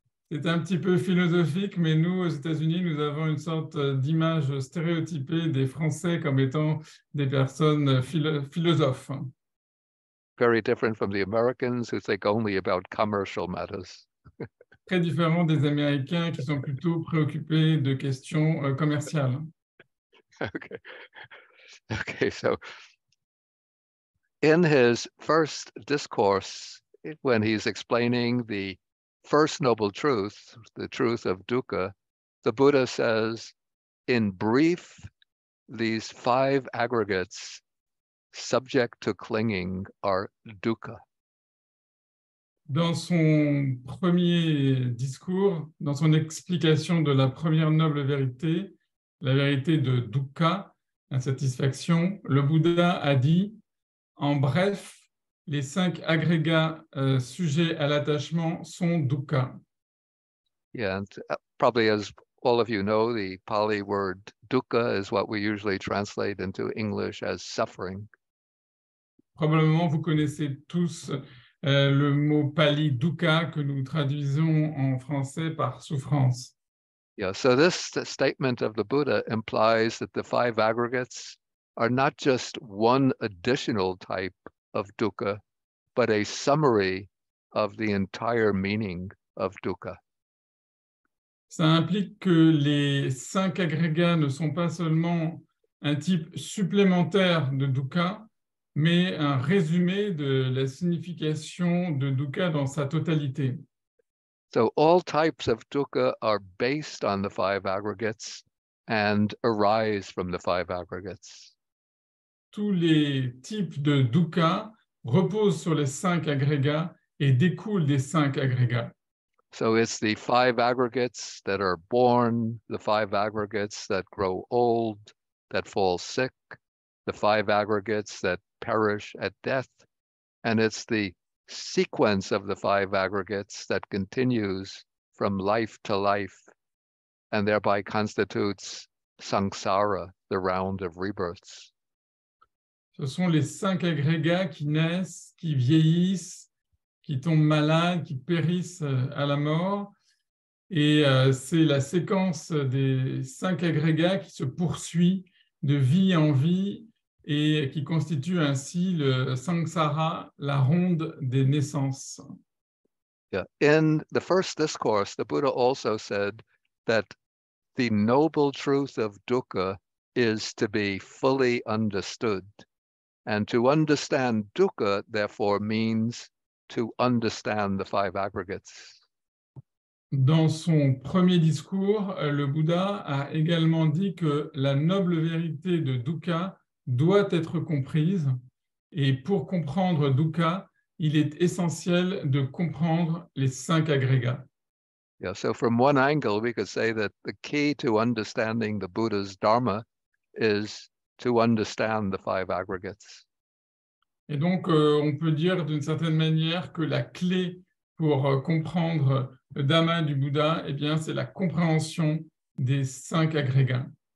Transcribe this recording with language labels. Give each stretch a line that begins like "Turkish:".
French: C'est un petit peu philosophique, mais nous, aux États-Unis, nous avons une sorte d'image stéréotypée des Français comme étant des personnes philosophes.
English: Very different from the Americans who think only about commercial matters.
French: Très différent des Américains qui sont plutôt préoccupés de questions commerciales.
English: Okay, so in his first discourse, when he's explaining the first noble truth, the truth of dukkha, the Buddha says, in brief, these 5 aggregates subject to clinging are dukkha.
French: Dans son premier discours, dans son explication de la première noble vérité, la vérité de dukkha, insatisfaction, le Bouddha a dit, en bref, les 5 agrégats sujets à l'attachement sont dukkha.
English: Yeah, and probably as all of you know, the Pali word dukkha is what we usually translate into English as suffering.
French: Probablement, vous connaissez tous le mot pali dukkha que nous traduisons en français par souffrance.
English: Yeah, so this statement of the Buddha implies that the 5 aggregates are not just one additional type of dukkha, but a summary of the entire meaning of dukkha.
French: Ça implique que les 5 agrégats ne sont pas seulement un type supplémentaire de dukkha, mais un résumé de la signification de dukkha dans sa totalité.
English: So all types of dukkha are based on the 5 aggregates and arise from the 5 aggregates.
French: Tous les types de dukkha reposent sur les 5 agrégats et découlent des 5 agrégats.
English: So it's the 5 aggregates that are born, the 5 aggregates that grow old, that fall sick, the 5 aggregates that perish at death, and it's the sequence of the 5 aggregates that continues from life to life and thereby constitutes samsara, the round of rebirths.
French: Ce sont les 5 agrégats qui naissent, qui vieillissent, qui tombent malades, qui périssent à la mort. Et c'est la séquence des 5 agrégats qui se poursuit de vie en vie et qui constitue ainsi le samsara, la ronde des naissances.
English: Yeah. In the first discourse, the Buddha also said that the noble truth of dukkha is to be fully understood. And to understand dukkha, therefore, means to understand the 5 aggregates.
French: Dans son premier discours, le Bouddha a également dit que la noble vérité de dukkha doit être comprise. Et pour comprendre dukkha, il est essentiel de comprendre les 5 agrégats.
English: Yeah, so from one angle, we could say that the key to understanding the Buddha's Dharma is to understand the 5 aggregates.
French: Et donc, on peut dire d'une certaine manière que la clé pour comprendre le Dhamma du Bouddha, eh bien, c'est la compréhension des 5 agrégats.